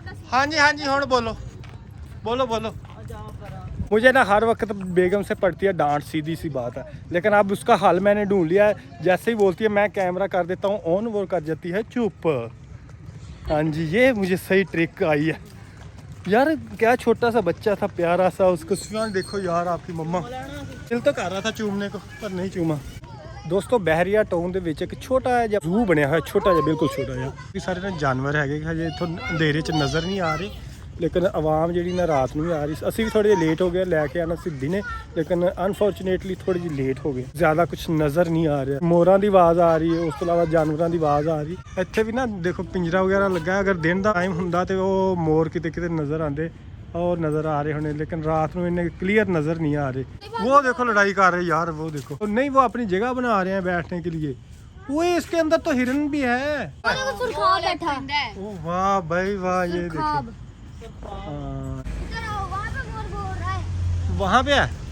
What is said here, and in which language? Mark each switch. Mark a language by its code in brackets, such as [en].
[hi] हाँ जी हाँ बोलो बोलो बोलो। मुझे ना हर वक्त बेगम से पड़ती है डांट, सीधी सी बात है, लेकिन अब उसका हल मैंने ढूंढ लिया है। जैसे ही बोलती है मैं कैमरा कर देता हूँ ऑन, वो कर जाती है चुप। हाँ जी, ये मुझे सही ट्रिक आई है यार। क्या छोटा सा बच्चा था प्यारा सा, उसको सुन देखो यार आपकी मम्मा। दिल तो कर रहा था चूमने को पर नहीं चूमा। [pa] दोस्तों बहरिया टाउन ਦੇ ਵਿੱਚ ਇੱਕ ਛੋਟਾ ਜਿਹਾ ਜ਼ੂ ਬਣਿਆ ਹੋਇਆ, ਛੋਟਾ ਜਿਹਾ ਬਿਲਕੁਲ ਛੋਟਾ ਜਿਹਾ। ਵੀ ਸਾਰੇ ਨਾ ਜਾਨਵਰ ਹੈਗੇ ਹਜੇ ਇੱਥੋਂ ਅੰਧੇਰੇ 'ਚ ਨਜ਼ਰ ਨਹੀਂ ਆ ਰਹੇ, ਲੇਕਿਨ ਆਵਾਮ ਜਿਹੜੀ ਨਾ ਰਾਤ ਨੂੰ ਵੀ ਆ ਰਹੀ। ਅਸੀਂ ਵੀ ਥੋੜੇ ਜਿਹਾ ਲੇਟ ਹੋ ਗਏ ਲੈ ਕੇ ਆਣਾ ਸੀ ਦਿਨੇ, ਲੇਕਿਨ ਅਨਫੋਰਚੂਨੇਟਲੀ ਥੋੜੀ ਜਿਹੀ ਲੇਟ ਹੋ ਗਏ, ਜ਼ਿਆਦਾ ਕੁਝ ਨਜ਼ਰ ਨਹੀਂ ਆ ਰਿਹਾ। ਮੋਰਾਂ ਦੀ ਆਵਾਜ਼ ਆ ਰਹੀ ਹੈ, ਉਸ ਤੋਂ ਇਲਾਵਾ ਜਾਨਵਰਾਂ ਦੀ ਆਵਾਜ਼ ਆ ਰਹੀ। ਇੱਥੇ ਵੀ ਨਾ ਦੇਖੋ ਪਿੰਜਰਾ ਵਗੈਰਾ ਲੱਗਾ, ਅਗਰ ਦਿਨ ਦਾ ਟਾਈਮ ਹੁੰਦਾ ਤੇ ਉਹ ਮੋਰ ਕਿਤੇ ਕਿਤੇ ਨਜ਼ਰ ਆਉਂਦੇ [hi] और नज़र आ रहे होने, लेकिन रात में इन्हें क्लियर नज़र नहीं आ रहे। वो देखो लड़ाई कर रहे यार, वो देखो। नहीं वो अपनी जगह बना रहे हैं बैठने के लिए। वो इसके अंदर तो हिरन भी है। ओ वाह भाई वाह, ये देखो वहाँ पे है।